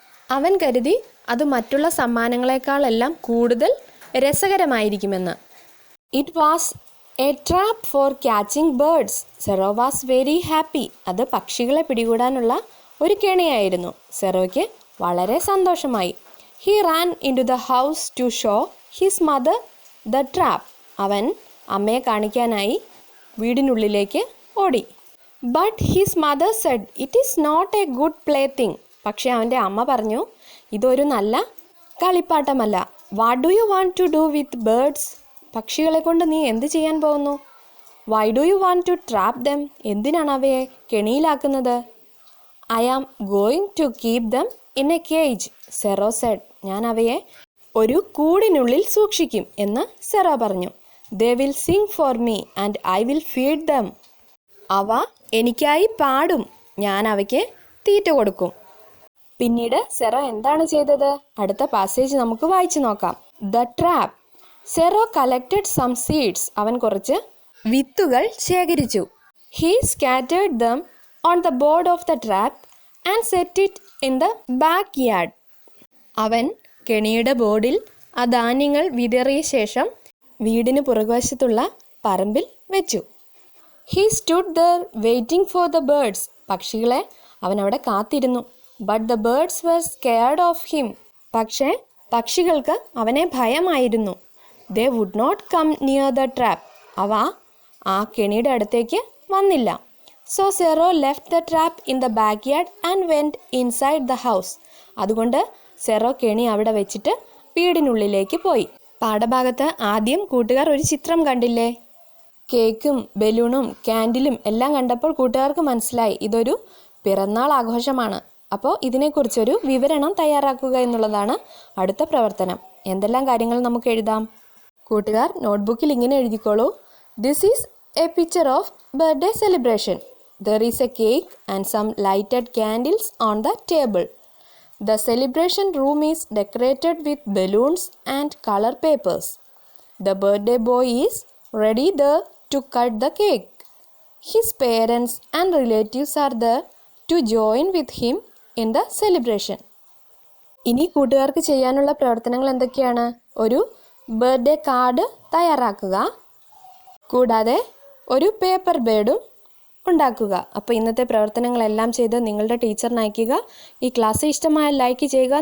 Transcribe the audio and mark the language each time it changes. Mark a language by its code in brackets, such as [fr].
[ml] അവൻ കരുതി അത് മറ്റുള്ള സമ്മാനങ്ങളെക്കാളെല്ലാം കൂടുതൽ രസകരമായിരിക്കുമെന്ന്. [en] It was a trap for catching birds. Sero was very happy. [ml] അത് പക്ഷികളെ പിടികൂടാനുള്ള ഒരു കെണിയായിരുന്നു. സെറോയ്ക്ക് വളരെ സന്തോഷമായി. [en] He ran into the house to show his mother the trap. [ml] അവൻ അമ്മയെ കാണിക്കാനായി വീടിനുള്ളിലേക്ക് ഓടി. [en] But his mother said, it is not a good plaything. [ml] പക്ഷേ അവൻ്റെ അമ്മ പറഞ്ഞു, ഇതൊരു നല്ല കളിപ്പാട്ടമല്ല. [en] What do you want to do with birds? [ml] പക്ഷികളെ കൊണ്ട് നീ എന്ത് ചെയ്യാൻ പോകുന്നു? [en] Why do you want to trap them? [ml] എന്തിനാണ് അവയെ കെണിയിലാക്കുന്നത്? [en] I am going to keep them in a cage, Sero said. [ml] ഞാൻ അവയെ ഒരു കൂടിനുള്ളിൽ സൂക്ഷിക്കും എന്ന് സെറോ പറഞ്ഞു. [en] They will sing for me and I will feed them. [ml] അവ എനിക്കായി പാടും, ഞാൻ അവയ്ക്ക് തീറ്റ കൊടുക്കും. പിന്നീട് സെറോ എന്താണ് ചെയ്തത്? അടുത്ത പാസേജ് നമുക്ക് വായിച്ചു നോക്കാം. The trap. Zero [en] Collected some seeds. [ml] അവൻ കുറച്ച് വിത്തുകൾ ശേഖരിച്ചു. [en] He scattered them on the board of the trap and set it in the backyard. [ml] അവൻ കെണിയുടെ ബോർഡിൽ ആ ധാന്യങ്ങൾ വിതറിയ ശേഷം വീടിന് പുറകുവശത്തുള്ള പറമ്പിൽ വെച്ചു. [en] He stood there waiting for the birds. [ml] പക്ഷികളെ അവൻ അവിടെ കാത്തിരുന്നു. [en] But the birds were scared of him. [ml] പക്ഷേ പക്ഷികൾക്ക് അവനെ ഭയമായിരുന്നു. [en] They would not come near the trap. [ml] അവ ആ കെണിയുടെ അടുത്തേക്ക് വന്നില്ല. [en] So Sero left the trap in the backyard and went inside the house. [ml] അതുകൊണ്ട് സെറോ കെണി അവിടെ വെച്ചിട്ട് വീടിനുള്ളിലേക്ക് പോയി. പാഠഭാഗത്ത് ആദ്യം കൂട്ടുകാർ ഒരു ചിത്രം കണ്ടില്ലേ? കേക്കും ബലൂണും ക്യാൻഡിലും എല്ലാം കണ്ടപ്പോൾ കൂട്ടുകാർക്ക് മനസ്സിലായി ഇതൊരു പിറന്നാൾ ആഘോഷമാണ്. അപ്പോൾ ഇതിനെക്കുറിച്ചൊരു വിവരണം തയ്യാറാക്കുക എന്നുള്ളതാണ് അടുത്ത പ്രവർത്തനം. എന്തെല്ലാം കാര്യങ്ങൾ നമുക്ക് എഴുതാം? കൂട്ടുകാർ നോട്ട്ബുക്കിൽ ഇങ്ങനെ എഴുതിക്കോളൂ. [en] This is a picture of birthday celebration. There is a cake and some lighted candles on the table. The celebration room is decorated with balloons and color papers. The birthday boy is ready there to cut the cake. His parents and relatives are there to join with him in the celebration. [ml] ഇനി കൂട്ടുകാർക്ക് ചെയ്യാനുള്ള പ്രവർത്തനങ്ങൾ എന്തൊക്കെയാണ്? ഒരു birthday card തയ്യാറാക്കുക, കൂടാതെ ഒരു paper ബേർഡും ഉണ്ടാക്കുക. അപ്പോൾ ഇന്നത്തെ പ്രവർത്തനങ്ങളെല്ലാം ചെയ്ത് നിങ്ങളുടെ ടീച്ചറിന് അയയ്ക്കുക. ഈ ക്ലാസ് ഇഷ്ടമായാൽ ലൈക്ക് ചെയ്യുക.